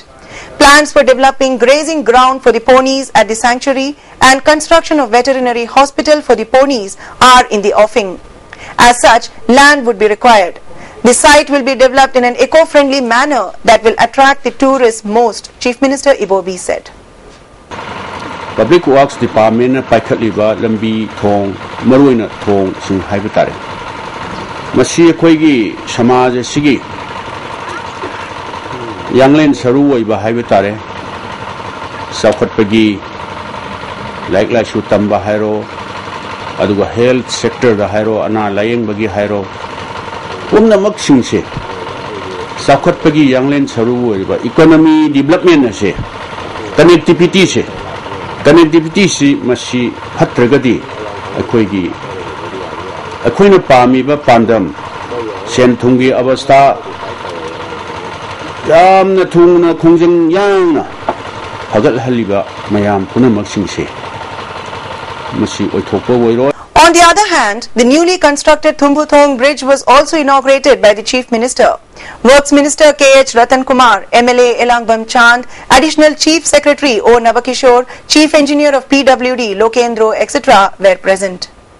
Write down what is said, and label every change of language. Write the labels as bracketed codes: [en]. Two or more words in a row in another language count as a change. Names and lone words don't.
[en] Plans for developing grazing ground for the ponies at the sanctuary and construction of veterinary hospital for the ponies are in the offing. As such, land would be required. The site will be developed in an eco-friendly manner that will attract the tourists most, Chief Minister Ibobi said. [mni] Public Works Department paikhatliba lambi thong maruina thong sing haiba tare. Masi akhoi samaj sigi yanglen saru oiba haiba tare. Saukhatpagi like shu tamba hairo aduga [en] health sector [mni] da hairo ana layeng bagi hairo pumnamak singse saukhatpagi yanglen saru oiba [en] economy development [mni] ase connectivity se masi phatragadi अखोइगी अखोइना पामीबा पांदम सेन थुंगी अवस्था यामना थुंगना खुंजंग यांगना फगल हलिबा मयाम पुनमक्सिंगसे मसी ओइथोकबा ओइरो. [en] On the other hand, the newly constructed Thumbuthong Bridge was also inaugurated by the Chief Minister. Works Minister K.H. Ratan Kumar, MLA Elangbam Chand, Additional Chief Secretary O. Navakishore, Chief Engineer of PWD Lokendro, etc. were present.